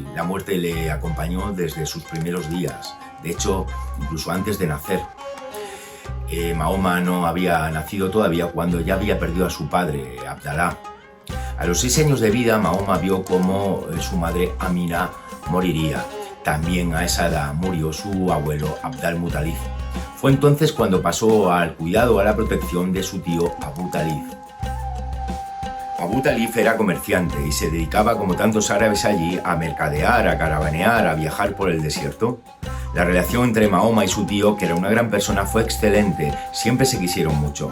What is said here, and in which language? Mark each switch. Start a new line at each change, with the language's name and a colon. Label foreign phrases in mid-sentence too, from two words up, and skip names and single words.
Spanish: La muerte le acompañó desde sus primeros días. De hecho, incluso antes de nacer. Mahoma no había nacido todavía cuando ya había perdido a su padre, Abdalá. A los 6 años de vida, Mahoma vio cómo su madre Amina moriría. También a esa edad murió su abuelo Abd al-Muttalib. Fue entonces cuando pasó al cuidado, a la protección de su tío Abu Talib. Abu Talib era comerciante y se dedicaba, como tantos árabes allí, a mercadear, a caravanear, a viajar por el desierto. La relación entre Mahoma y su tío, que era una gran persona, fue excelente, siempre se quisieron mucho.